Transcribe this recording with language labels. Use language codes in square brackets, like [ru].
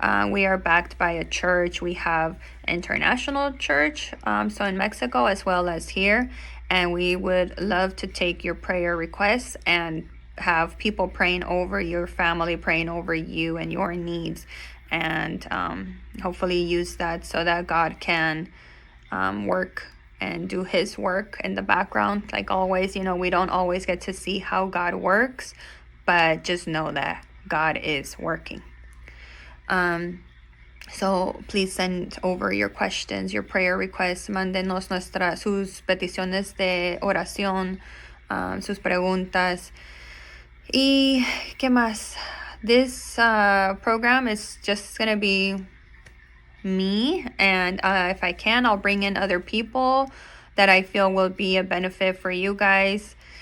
[en] We are backed by a church. We have international church, so in Mexico as well as here, and we would love to take your prayer requests and have people praying over your family, praying over you and your needs, and hopefully use that so that God can work and do his work in the background. Like always, we don't always get to see how God works, but just know that God is working. So please send over your questions, your prayer requests. [es] Mándenos sus peticiones de oración, sus preguntas. Y qué más? [en] This program is just gonna be me, and if I can, I'll bring in other people that I feel will be a benefit for you guys.